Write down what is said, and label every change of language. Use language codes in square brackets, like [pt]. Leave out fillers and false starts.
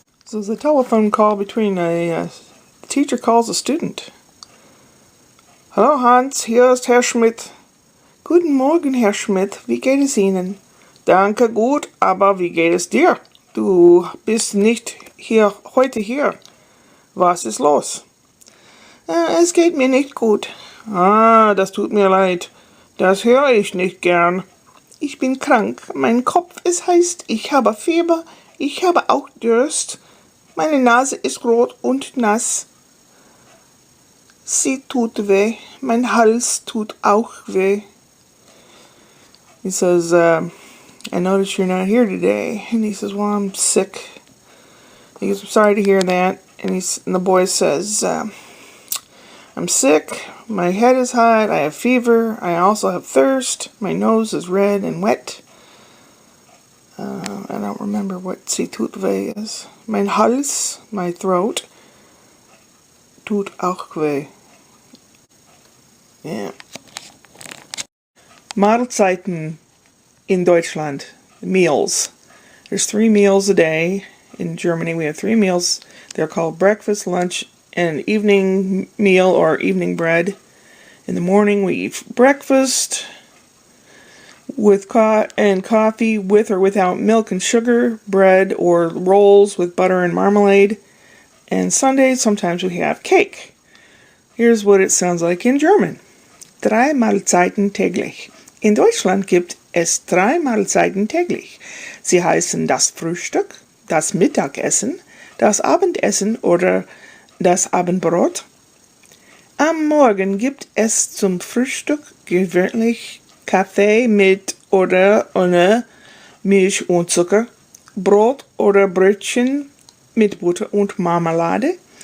[en] This is a telephone call between a teacher calls a student. [de] Hallo Hans, hier ist Herr Schmidt. Guten Morgen, Herr Schmidt. Wie geht es Ihnen? Danke, gut, aber wie geht es dir? Du bist nicht heute hier. Was ist los? Es geht mir nicht gut. Ah, das tut mir leid. Das höre ich nicht gern. Ich bin krank. Mein Kopf ist heiß. Ich habe Fieber. Ich habe auch Durst. Meine Nase ist rot und nass. Sie tut weh. Mein Hals tut auch weh. [en] He says, I notice you're not here today. And he says, well, I'm sick. He goes, I'm sorry to hear that. And the boy says, I'm sick, my head is hot, I have fever, I also have thirst, my nose is red and wet. I don't remember what [de] sie tut weh [en] is. [de] Mein Hals, [en] my throat, [de] tut auch weh. [en] Yeah. [de] Mahlzeiten in Deutschland. [en] Meals. There's 3 meals a day. In Germany we have 3 meals. They're called breakfast, lunch, and evening meal or evening bread. In the morning we eat breakfast with coffee with or without milk and sugar, bread or rolls with butter and marmalade. And Sundays sometimes we have cake. Here's what it sounds like in German. [de] 3 Mahlzeiten täglich. In Deutschland gibt es 3 Mahlzeiten täglich. Sie heißen das Frühstück, das Mittagessen, das Abendessen oder das Abendbrot. Am Morgen gibt es zum Frühstück gewöhnlich Kaffee mit oder ohne Milch und Zucker, Brot oder Brötchen mit Butter und Marmelade.